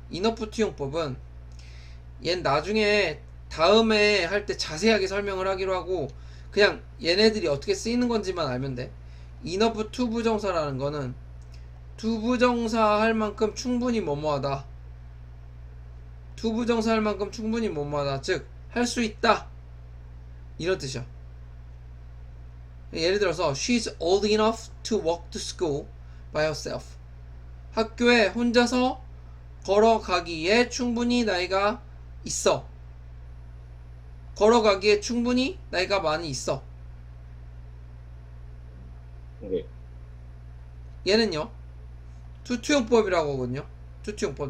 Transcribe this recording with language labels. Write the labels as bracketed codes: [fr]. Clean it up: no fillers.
[ko] 인어프 투용법은 얘는 나중에 다음에 할 때 자세하게 설명을 하기로 하고 그냥 얘네들이 어떻게 쓰이는 건지만 알면 돼. 인어프 투 부정사라는 거는 투부정사 할 만큼 충분히 뭐뭐하다. 투부정사 할 만큼 충분히 뭐뭐하다. 즉, 할 수 있다. 이런 뜻이야. 예를 들어서 [en] She's old enough to walk to school by herself. [ko] 학교에 혼자서 걸어가기에 충분히 나이가 있어. 걸어가기에 충분히 나이가 많이 있어. 네. 얘는요, 투투용법이라고 하거든요. 투투용법.